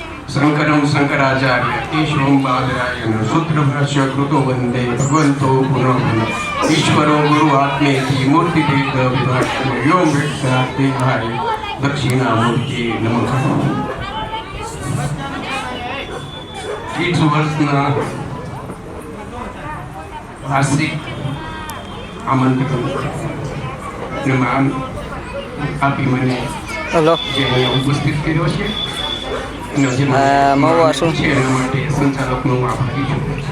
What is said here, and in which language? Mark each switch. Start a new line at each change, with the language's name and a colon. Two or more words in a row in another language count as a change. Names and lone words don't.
Sanskrit: शंकरं शंकराचार्य केशवं बादरायण सूत्रभाष्य कृतो वंदे भगवन्तो पुनः पुनः ईश्वरो गुरु आत्मेति मूर्तिभेद विभाषण व्योम देहाय दक्षिणामूर्ति नमः।
Gujarati: 30 વર્ષના વાર્ષિક આમંત્રણ માન આપી મને ઉપસ્થિત કર્યો છે એના માટે સંચાલકનો આભારી છું।